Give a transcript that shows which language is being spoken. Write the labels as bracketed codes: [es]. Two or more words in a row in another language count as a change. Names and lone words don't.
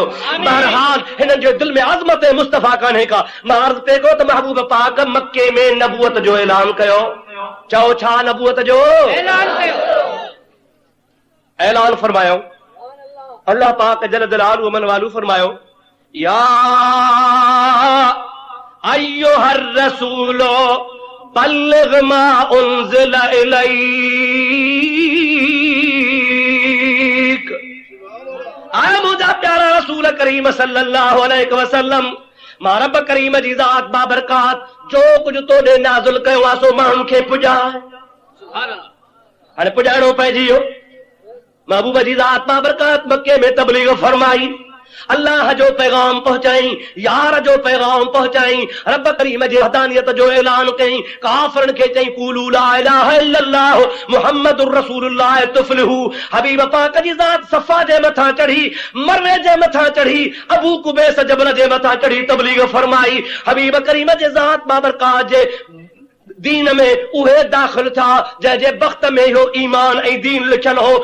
[sd] बहरहाल हिन जे दिलि में अज़मत मुस्तफ़ा कान्हे का। मां अर्ज़ पे कयो त महबूब पाक मके में नबूअत जो ऐलान कयो। चओ छा नबूअत जो ऐलान फरमायो? अल्लाह पाक [ar] جل جلاله [sd] मन वालू फरमायो, [ar] يا أيها الرسول بلغ ما أنزل إليك. [sd] आए मुझा प्यारा रसूल करीम [ar] صلى الله عليه وسلم, [sd] मां रब करीम जी ज़ात बाबरकात जो कुझु तोॾे नाज़िल कयो आहे सो माण्हुनि खे पुॼाए। हाणे पुॼाइणो पइजी वियो। महबूब जी ज़ात बाबरकात मके में तबलीग फरमाई, अल्लाह जो पैगाम पहुंचाई, यार जो पैगाम पहुंचाई, रब करीम जी वहदानियत जो ऐलान कई। काफिरन खे चई [ar] قولوا لا إله إلا الله محمد رسول الله تفلحوا. [sd] हबीब पाक जी ज़ात सफ़ा जे मथां चढ़ी, मरवे जे मथां चढ़ी, अबू कुबैस जबल जे मथां चढ़ी तबलीग फरमाई। हबीब करीम जी ज़ात बाबरकात जे दीन में उहे दाखिल था जंहिंजे वक्त में इहो ईमान ऐं दीन लिखियल हो।